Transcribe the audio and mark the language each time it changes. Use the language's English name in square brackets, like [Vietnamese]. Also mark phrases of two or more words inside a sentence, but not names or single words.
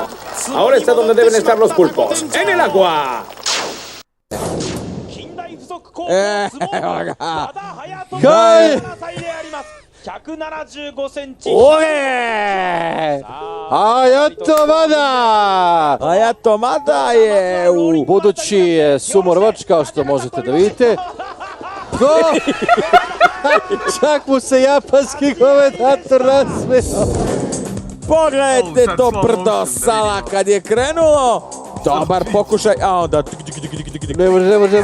[Spanish] Ahora está donde deben estar los pulpos. ¡En el agua! [Serbian] Hayato Mada je u budući sumorovač, kao što možete da vidite. Čak mu se japanski komentator nasmeo. Pogledajte to brdo sala kad je krenulo. Dobar pokušaj, a onda... Ne može.